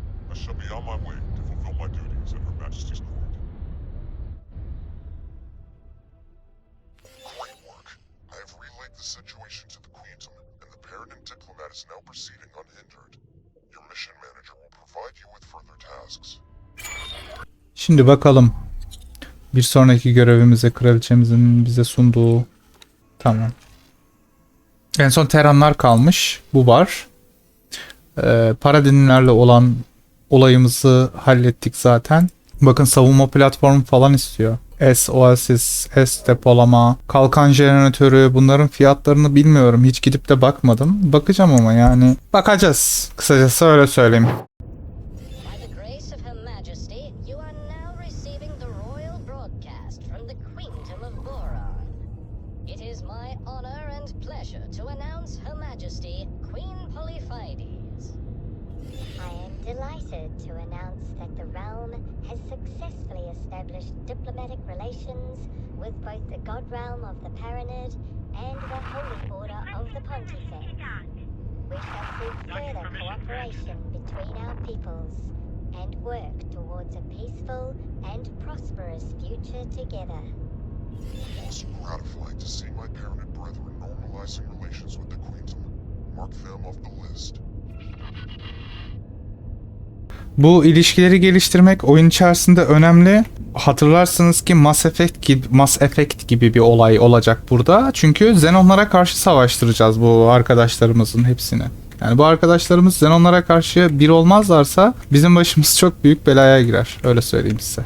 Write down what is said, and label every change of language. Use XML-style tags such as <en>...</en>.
<en>I shall be on my way to fulfill my duties at Her Majesty's court. Great work. I have relayed the situation to the Queentum, and the Paradin diplomat is now proceeding unhindered. Your mission manager will provide you with further tasks.</en> <tr>Şimdi bakalım. Bir sonraki görevimize kraliçemizin bize sunduğu. Tamam. En son Terranlar kalmış. Bu var. Paradinlerle olan olayımızı hallettik zaten. Bakın savunma platformu falan istiyor. S Oasis, S depolama, kalkan jeneratörü, bunların fiyatlarını bilmiyorum. Hiç gidip de bakmadım. Bakacağım ama yani. Bakacağız. Kısacası öyle söyleyeyim.</tr> <en>By the grace of Her Majesty, you are now receiving the royal broadcast from the Queentum of Boron. It is my honor and pleasure to announce Her Majesty Queen Polyphides. I am delighted to announce that the realm has successfully established diplomatic relations with both the god realm of the Paranid and the holy order of the Pontifex. We shall seek further cooperation between our peoples and work towards a peaceful and prosperous future together. It's gratifying to see my Paranid brethren normalizing relations with the Queentum. Mark them off the list.</en> <tr>Bu ilişkileri geliştirmek oyun içerisinde önemli. Hatırlarsınız ki Mass Effect gibi bir olay olacak burada. Çünkü Xenonlara karşı savaştıracağız bu arkadaşlarımızın hepsini. Yani bu arkadaşlarımız Xenonlara karşı bir olmazlarsa bizim başımız çok büyük belaya girer. Öyle söyleyeyim size.</tr>